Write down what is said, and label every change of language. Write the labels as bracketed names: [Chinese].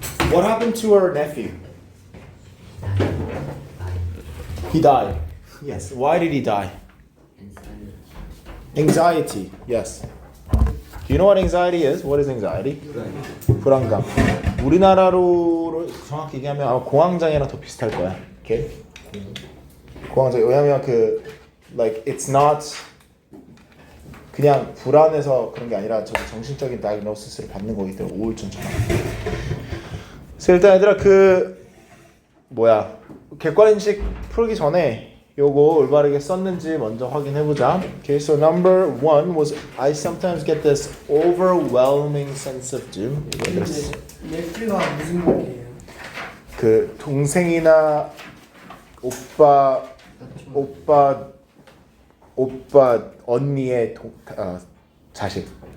[English] What happened to her nephew? He died. Yes. Why did he die? Anxiety. Yes. Do you know what anxiety is? What is anxiety? [Korean] 불안감. 우리나라로 정확히 얘기하면 아마 공황장애랑 더 비슷할 거야. [English] Okay? [Korean] 공황장애. 왜냐면 그 [English] like it's not [Korean] 그냥 불안해서 그런 게 아니라 저기 정신적인 다이그노시스를 받는 거기 때문에 우울증처럼. 그래서 일단 얘들아 그 뭐야 객관인식 풀기 전에 요거 올바르게 썼는지 먼저 확인해보자. [English] Okay, so number one was I sometimes get this overwhelming sense of doom. [Korean] 넷플가 무슨 말이에요? 그 동생이나 오빠 언니의 자식.